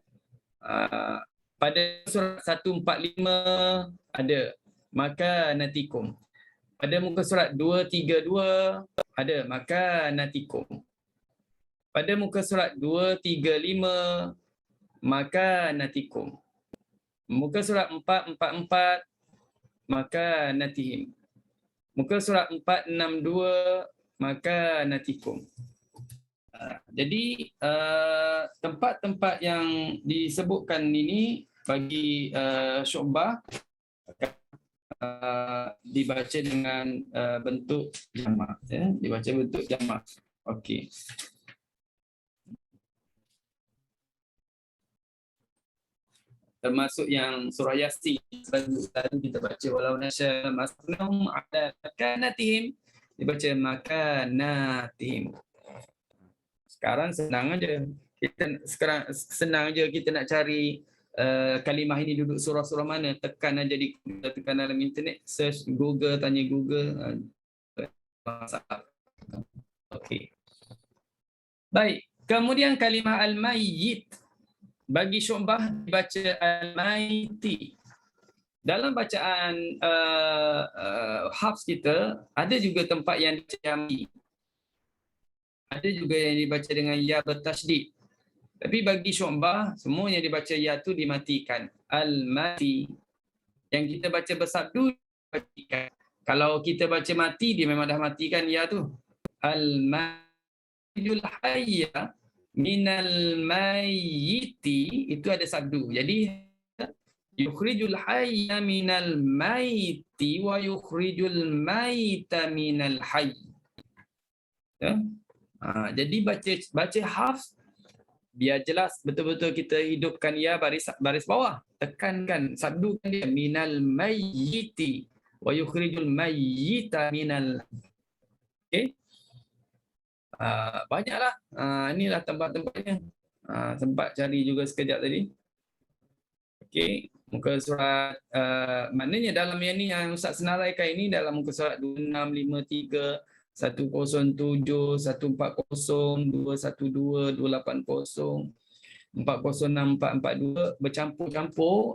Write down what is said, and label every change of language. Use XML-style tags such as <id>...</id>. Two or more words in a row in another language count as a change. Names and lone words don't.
<ms>Pada surat 145 ada makanatikum. Pada muka surat 232 ada makanatikum. Pada muka surat 235 makanatikum. Muka surat 444 makanatihim. Muka surat 462 makanatikum. Jadi tempat-tempat yang disebutkan ini bagi syu'bah dibaca dengan bentuk jamak, ya, dibaca bentuk jamak. Okey. Termasuk yang surah Yasin tadi kita baca</ms> <ar>ولو نشاء لمسخناهم على مكانتهم,</ar> <ms>dibaca makanatihim. Sekarang senang aja. Kita nak cari kalimah ini duduk surah-surah mana, tekan aja tekan dalam internet, search Google, tanya Google. Masalah. Okey. Baik, kemudian kalimah al-mayyit bagi Syu'bah dibaca al-mayti. Dalam bacaan Hafs kita ada juga tempat yang dibaca mi. Ada juga yang dibaca dengan ya bertasydid. Tapi bagi Syu'bah semuanya dibaca ya tu dimatikan. Al-mati. Yang kita baca bersabdu dimatikan. Kalau kita baca mati dia memang dah matikan ya tu.</ms> <ar>المي الحي من الميت</ar> <ms>itu ada sabdu.</ms> <ar>جادي يخرج الحي من الميت ويخرج الميت من الحي.</ar> <ms>Ya? Jadi baca Hafs biar jelas betul-betul kita hidupkan ya baris bawah, tekankan sabdukan dia</ms> <ar>من الميت ويخرج الميت من.</ar> <ms>Okey, banyaklah, inilah tempat-tempatnya, sempat cari juga sekejap tadi. Okey, muka surat maknanya dalam yang ni yang Ustaz senaraikan ini dalam muka surat 2653 107, 140, 212, 280, 406, 442 bercampur-campur.</ms>